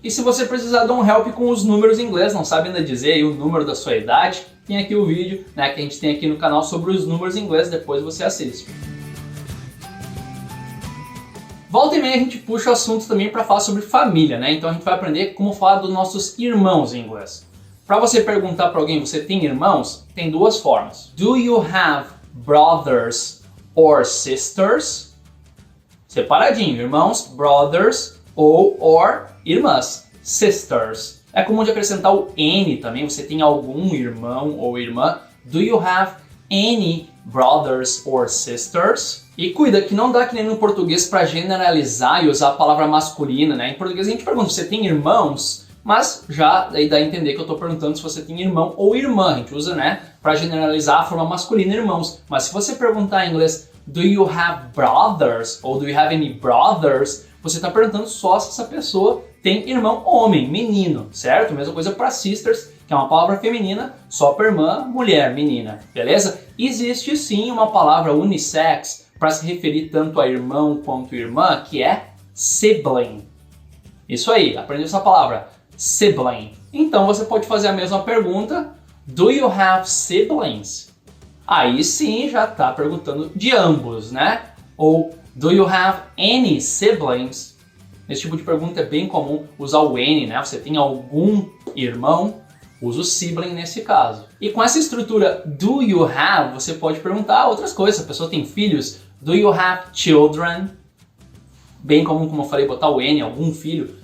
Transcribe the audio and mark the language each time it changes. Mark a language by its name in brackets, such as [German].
[Portuguese] E se você precisar de um help com os números em inglês, não sabe ainda dizer aí o número da sua idade, tem aqui o vídeo, né, que a gente tem aqui no canal sobre os números em inglês, depois você assiste. Volta e meia a gente puxa o assunto também para falar sobre família, né? Então a gente vai aprender como falar dos nossos irmãos em inglês. Para você perguntar para alguém, você tem irmãos? Tem duas formas. [English] Do you have brothers or sisters? [Portuguese] Separadinho, irmãos, brothers ou or irmãs, sisters. É comum de acrescentar o N também, você tem algum irmão ou irmã. [English] Do you have any brothers or sisters? [Portuguese] E cuida que não dá que nem no português para generalizar e usar a palavra masculina, né? Em português a gente pergunta, você tem irmãos? Mas já daí dá a entender que eu estou perguntando se você tem irmão ou irmã. A gente usa, né, para generalizar a forma masculina, irmãos. Mas se você perguntar em inglês, [English] do you have brothers? [Portuguese] Ou [English] do you have any brothers? [Portuguese] Você está perguntando só se essa pessoa tem irmão homem, menino, certo? Mesma coisa para sisters, que é uma palavra feminina, só para irmã, mulher, menina, beleza? Existe sim uma palavra unissex para se referir tanto a irmão quanto irmã, que é sibling. Isso aí, aprendeu essa palavra, sibling. Então você pode fazer a mesma pergunta, [English] do you have siblings? [Portuguese] Aí sim já está perguntando de ambos, né? Ou [English] do you have any siblings? [Portuguese] Esse tipo de pergunta é bem comum usar o any, né? Você tem algum irmão? Usa o sibling nesse caso. E com essa estrutura do you have, você pode perguntar outras coisas. Se a pessoa tem filhos, [English] do you have children? [Portuguese] Bem comum, como eu falei, botar o any, algum filho.